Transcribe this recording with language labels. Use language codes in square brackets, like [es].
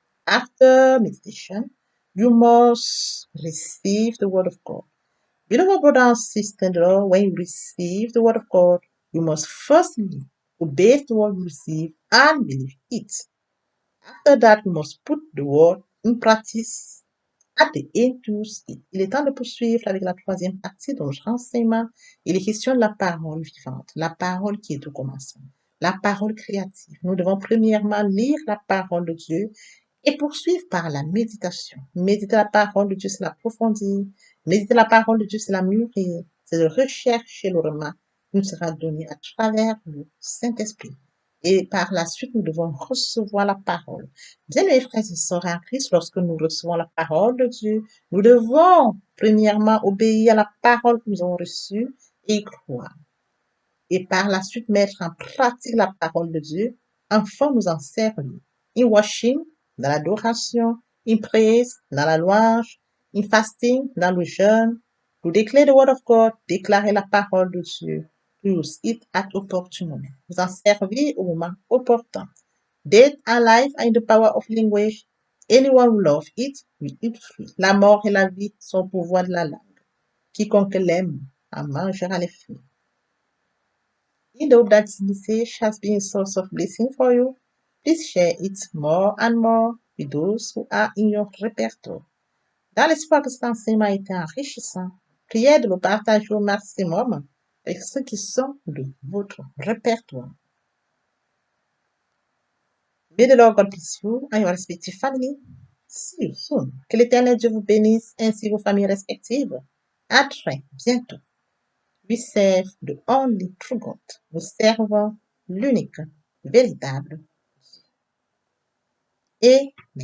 [en] After meditation, you must receive the Word of God. Beloved brothers and sisters in the Lord, when you receive the Word of God, you must firstly obey the Word you receive and believe it. After that, you must put the Word in practice. At the end, [fr] il est temps de poursuivre avec la troisième partie de notre enseignement. Il est question de la parole vivante, la parole qui est au commencement, la parole créative. Nous devons premièrement lire la parole de Dieu et poursuivre par la méditation. Méditer la parole de Dieu, c'est l'approfondir. Méditer la parole de Dieu, c'est la mûrir. C'est de rechercher le remas qui nous sera donné à travers le Saint-Esprit. Et par la suite, nous devons recevoir la parole. Bien, mes frères et sœurs en Christ, lorsque nous recevons la parole de Dieu, nous devons premièrement obéir à la parole que nous avons reçue et y croire. Et par la suite, mettre en pratique la parole de Dieu, enfin nous en servir. [en] In worship, [fr] dans l'adoration, [en] in praise, [fr] dans la louange, [en] in fasting, [fr] dans le jeûne, [en] to declare the word of God, [fr] déclarer la parole de Dieu, [en] to use it at opportune moment. [fr] Vous en servir au moment opportun. [en] Death and life are in the power of language. Anyone who loves it will eat free. [fr] La mort et la vie sont au pouvoir de la langue. Quiconque l'aime en mangera les fruits. [en] In the hope that this message has been a source of blessing for you, please share it more and more with those who are in your répertoire. [fr] Dans l'espoir que cet enseignement ait été enrichissant, priez de le partager au maximum avec ceux qui sont de votre répertoire. [en] May the Lord God bless you and your respective family. See you soon. [fr] Que l'Éternel Dieu vous bénisse ainsi vos familles respectives. À très bientôt. [en] We serve the only true God. [fr] Nous servons l'unique, véritable et